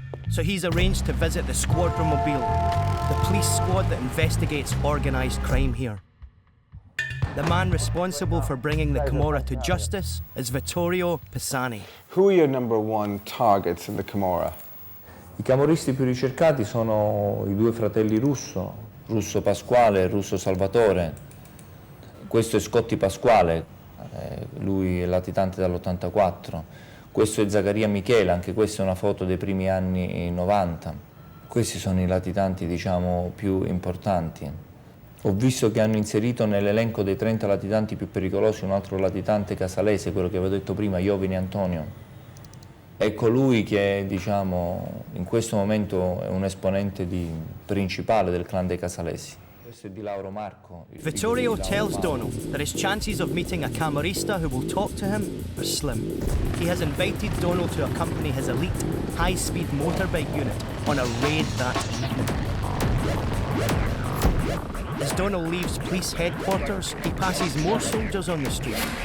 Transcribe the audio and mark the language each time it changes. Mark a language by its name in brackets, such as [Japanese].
[English] So he's arranged to visit the Squadra Mobile, the police squad that investigates organised crime here. The man responsible for bringing the Camorra to justice is Vittorio Pisani. Who are your number 1 targets in the Camorra? [Italian] I camorristi più ricercati sono i 2 fratelli Russo Pasquale e Russo Salvatore. Questo è Scotti Pasquale, lui è latitante dall'84. Questo è Zaccaria Michele, anche questa è una foto dei primi anni 90. Questi sono i latitanti, diciamo, più importanti. Ho visto che hanno inserito nell'elenco dei 30 latitanti più pericolosi un altro latitante casalese, quello che avevo detto prima, Iovine Antonio. È colui che, diciamo, in questo momento è un esponente principale del clan dei casalesi. Questo è di Lauro Marco. [English] Vittorio tells Donal that his chances of meeting a camorrista who will talk to him are slim. He has invited Donal to accompany his elite, high-speed motorbike unit on a raid that evening. As Donal leaves police headquarters, he passes more soldiers on the street.